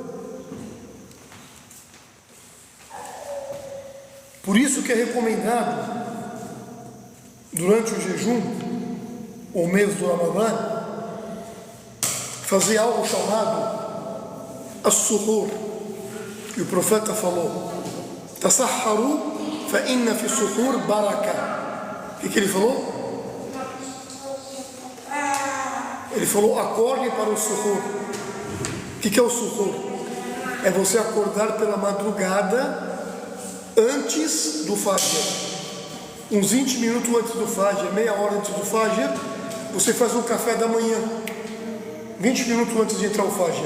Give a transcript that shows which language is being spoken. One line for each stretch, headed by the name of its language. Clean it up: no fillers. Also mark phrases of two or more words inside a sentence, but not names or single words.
Portuguese: Por isso que é recomendado, durante o jejum, ou mês do Ramadã, fazer algo chamado as-suhur. E o profeta falou:
Arabic: تسحروا فإن في السحور بركة.
Portuguese: O que ele falou? Ele falou: acorde para o suhur. O que é o suhur? É você acordar pela madrugada, antes do Fajr, uns 20 minutos antes do Fajr, meia hora antes do Fajr, você faz um café da manhã, 20 minutos antes de entrar o Fajr.